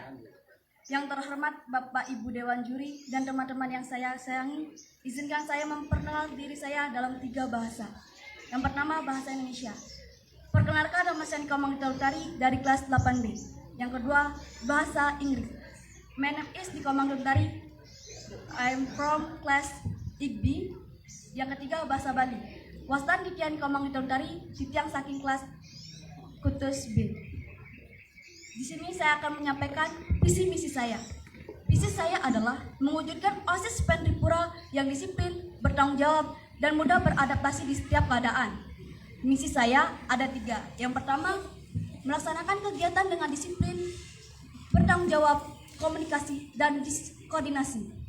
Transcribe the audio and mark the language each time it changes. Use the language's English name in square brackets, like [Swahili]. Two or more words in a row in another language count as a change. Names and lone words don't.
[Indonesian] Yang terhormat Bapak Ibu Dewan Juri dan teman-teman yang saya sayangi, izinkan saya memperkenalkan diri saya dalam 3 bahasa. Yang pertama, bahasa Indonesia. Perkenalkan, nama saya Nika Manggita Utari dari kelas 8B. Yang kedua, bahasa Inggris. [English] My name is Nika Manggita Utari. I'm from class IB. [Indonesian] Yang ketiga, bahasa Bali. [Balinese] Wastan Dikian Nika Manggita Utari, Sitiang saking kelas Kutus B. [Indonesian] Di sini saya akan menyampaikan visi misi saya. Visi saya adalah mewujudkan OSIS Pentipura yang disiplin, bertanggung jawab, dan mudah beradaptasi di setiap keadaan. Misi saya ada 3. Yang pertama, melaksanakan kegiatan dengan disiplin, bertanggung jawab, komunikasi, dan koordinasi.